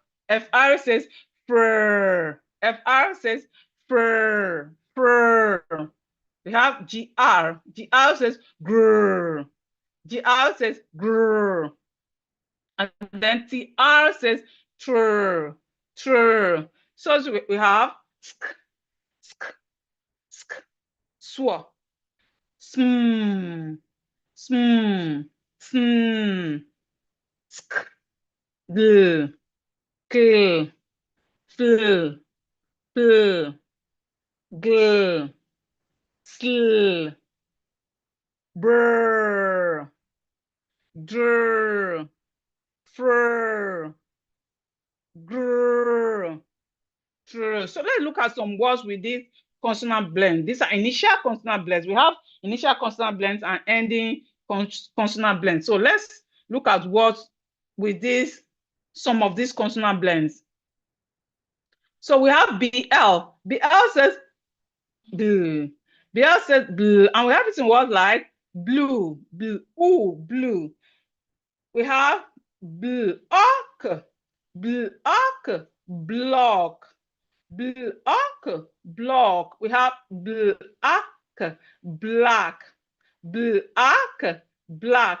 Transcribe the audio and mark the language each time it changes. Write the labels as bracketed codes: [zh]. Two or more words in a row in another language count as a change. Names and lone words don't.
[en] FR says fur. FR says fur. Fur. We have GR. GR says grr. GR says grr. And then TR says trr. Trr. So we have sk, sk, sk, swa, sm, sm, sm, sk, gl, kl, fl, fl, gl, sl, brr, drr, fr, grr, trr. So let's look at some words with this consonant blend. These are initial consonant blends. We have initial consonant blends and ending consonant blends. So let's look at words with this, some of these consonant blends. So we have BL. BL says bl. BL says bl. And we have it in words like blue, blue, ooh, blue. We have block, block, block, block, block. We have black, black, black, black.